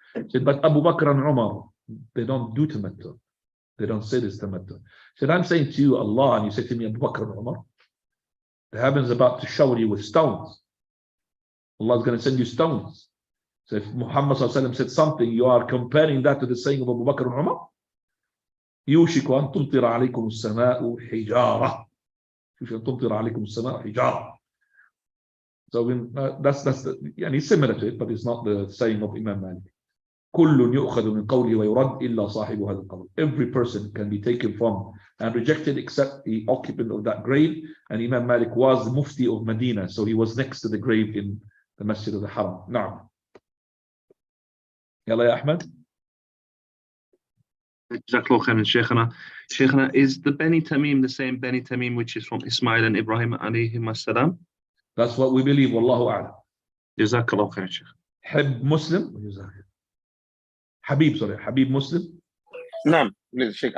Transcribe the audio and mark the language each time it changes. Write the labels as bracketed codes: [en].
[en] He said, but Abu Bakr and Umar, they don't do tamattu'. They don't say this tamattu'. He said, I'm saying to you, Allah, and you say to me, Abu Bakr and Umar, the heavens are about to shower you with stones. Allah is going to send you stones. So if Muhammad ﷺ said something, you are comparing that to the saying of Abu Bakr and Umar. [ar] يوشك أن تمطر عليكم السماء حجارة. يوشك أن تمطر عليكم السماء حجارة. [en] So that's يعني similar to it, but it's not the saying of Imam Malik. [ar] كل يؤخذ من قوله ويرد إلا صاحب هذا القبر. [en] Every person can be taken from and rejected except the occupant of that grave. And Imam Malik was the Mufti of Medina, so he was next to the grave in the Masjid of the Haram. Now, [ar] يلا يا أحمد. [en] Jazakallah khairan, Shaykhana. Shaykhana, is the Bani Tamim the same Bani Tamim which is from Ismail and Ibrahim alayhim as-salam? That's what we believe. Wallahu a'lam. Jazakallah khairan, Shaykh. Hib Muslim. Habib, sorry. Habib Muslim. No, please, Sheikh.